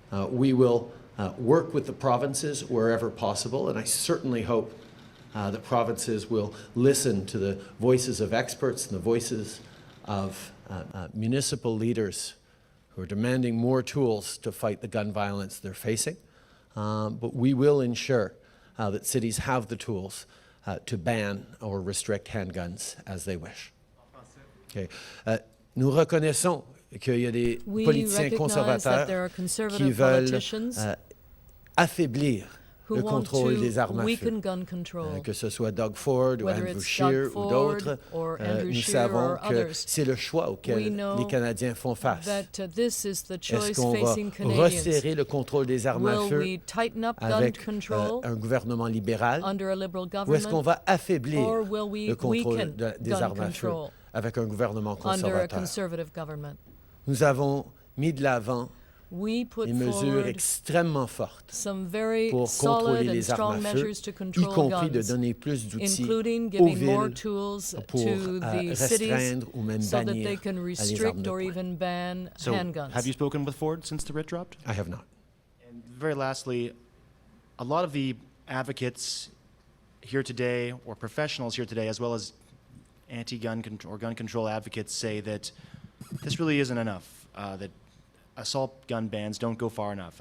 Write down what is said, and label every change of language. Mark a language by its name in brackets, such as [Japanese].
[English] We will work with the provinces wherever possible, and I certainly hope that provinces will listen to the voices of experts and the voices of municipal leaders who are demanding more tools to fight the gun violence they're facing. But we will ensure that cities have the tools to ban or restrict handguns as they wish. Okay. [French] Nous reconnaissons qu'il y a des politiciens conservateurs qui veulent affaiblir le contrôle des armes à feu. Que ce soit Doug Ford ou Andrew Scheer ou d'autres, nous savons que c'est le choix auquel les Canadiens font face. Est-ce qu'on va resserrer le contrôle des armes à feu avec un gouvernement libéral, ou est-ce qu'on va affaiblir le contrôle des armes à feu avec un gouvernement conservateur? Nous avons mis de l'avant des mesures extrêmement fortes pour contrôler les armes à feu, y compris de donner plus d'outils aux villes pour restreindre ou même bannir les armes de poing. [English] So, have you spoken with Ford since the writ dropped? I have not. And very lastly, a lot of the advocates here today, or professionals here today, as well as anti-gun or gun control advocates, say that this really isn't enough, that assault gun bans don't go far enough.